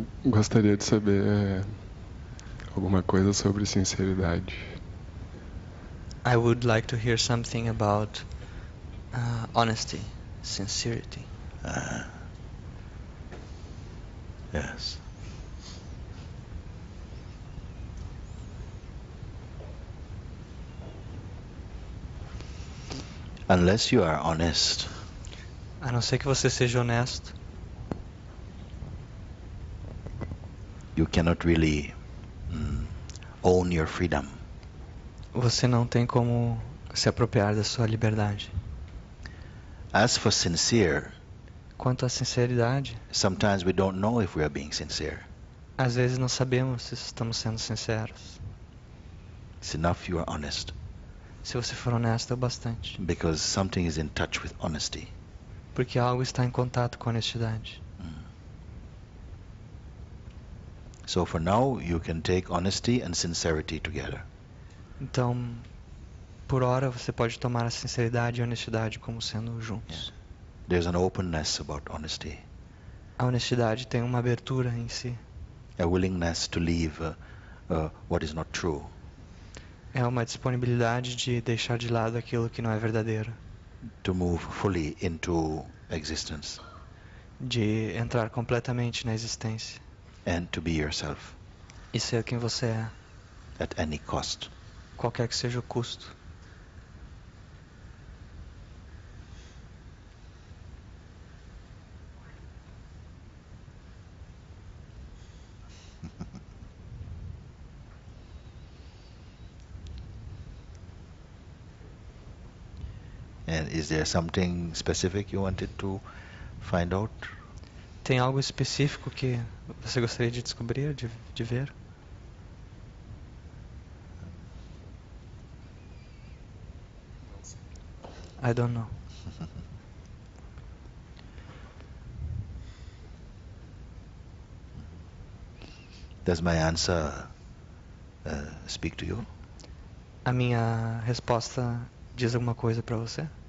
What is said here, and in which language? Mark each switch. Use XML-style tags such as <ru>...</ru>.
<pt>Gostaria de saber alguma coisa sobre sinceridade.</pt> <en>I would like to hear something about honesty, sincerity. Yes. Unless you are honest,</en> <pt>A não ser que você seja honesto,</pt> <en>you cannot really own your freedom.</en> <pt>você não tem como se apropriar da sua liberdade.</pt> <en>As for sincere,</en> <pt>Quanto à sinceridade,</pt> <en>sometimes we don't know if we are being sincere.</en> <pt>às vezes não sabemos se estamos sendo sinceros.</pt> <en>It's enough you are honest,</en> <pt>Se você for honesto, é o bastante.</pt> <en>because something is in touch with honesty.</en> <pt>Porque algo está em contato com a honestidade.</pt> <en>So for now, you can take honesty and sincerity together.</en> <pt>Então, por hora, você pode tomar a sinceridade e a honestidade como sendo juntos.</pt> <en>There's an openness about honesty,</en> <pt>A honestidade tem uma abertura em si.</pt> <en>a willingness to leave what is not true,</en> <pt>É uma disponibilidade de deixar de lado aquilo que não é verdadeiro.</pt> <en>to move fully into existence,</en> <pt>De entrar completamente na existência.</pt> <en>and to be yourself</en> <pt>E ser quem você é,</pt> <en>at any cost.</en> <pt>qualquer que seja o custo.</pt> <en>And is there something specific you wanted to find out?</en> <pt>Tem algo específico que você gostaria de descobrir, de ver?</pt> <en>I don't know. Does my answer speak to you?</en> <pt>A minha resposta diz alguma coisa pra você?</pt>